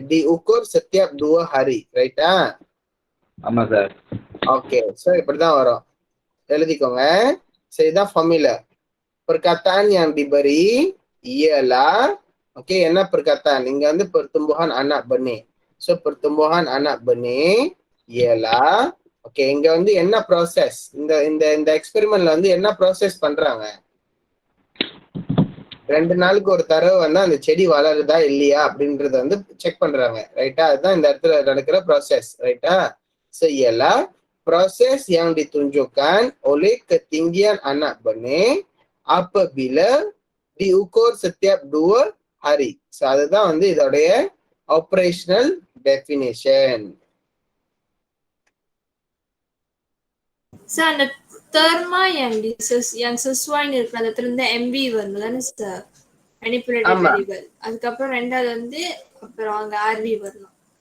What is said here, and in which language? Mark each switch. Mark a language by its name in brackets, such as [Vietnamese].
[Malay] diukur setiap 2 hari, [Tamil] ரைட்டா? ஆமா sir. Okay, so இப்படிதான் வரும், எழுதிக்கோங்க. சோ இதான் formula. [Malay] perkataan yang diberi ialah oke, என்ன perkataan? [Tamil] இங்க வந்து [Malay] pertumbuhan anak benih. [Tamil] So [Malay] pertumbuhan anak benih ialah [Tamil] okay, இங்க வந்து என்ன ப்ராசஸ்? இந்த இந்த இந்த எக்ஸ்பெரிமெண்ட்ல வந்து என்ன ப்ராசஸ் பண்றாங்க? 2 நாளுக்கு ஒரு தடவை வந்து அந்த செடி வளருதா இல்லையா அப்படின்றத வந்து செக் பண்றாங்க, ரைட்டா? அதுதான் இந்த இடத்துல நடக்கிற ப்ராசஸ், ரைட்டா? [Malay] So ialah proses yang ditunjukkan oleh ketinggian anak benih apabila diukur setiap 2 hari. [Tamil] So அதுதான் வந்து இதோடைய ஆபரேஷனல் டெஃபினிஷன். சார், அந்த தெர்மா [Malay] yang sesuai [Tamil] இருக்கிற அந்த இடத்துல இருந்து MV வரணும் தானே சார்? [English] manipulated variable. [Tamil] அதுக்கப்புறம் ரெண்டாவது வந்து அப்புறம் அங்க RV வரணும்.